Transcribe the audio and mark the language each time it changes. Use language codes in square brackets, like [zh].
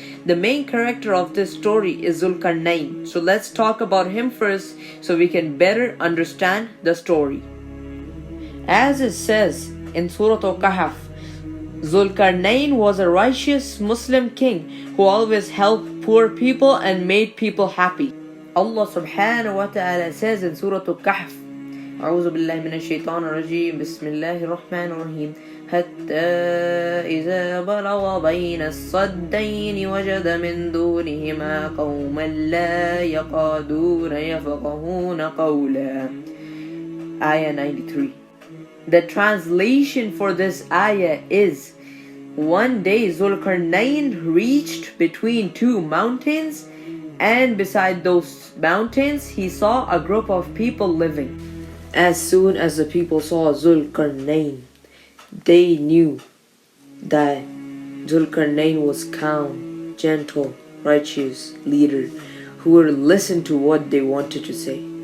[en] The main character of this story is Zul Qarnain. So let's talk about him first so we can better understand the story. As it says in Surah Al-Kahf, Zul Qarnain was a righteous Muslim king who always helped poor people and made people happy. Allah subhanahu wa ta'ala says in Surah Al-Kahf, [ar] أعوذ بالله من الشيطان الرجيم بسم الله الرحمن الرحيم حتى إذا بلغ بين الصدين وجد من دونهما قوما لا يقادون يفقهون قولا. [en] Ayah 93. The translation for this ayah is, one day Zul Qarnain reached between two mountains, and beside those mountains he saw a group of people living. As soon as the people saw Zul Qarnain, they knew that Zul Qarnain was calm, gentle, righteous leader who would listen to what they wanted to say.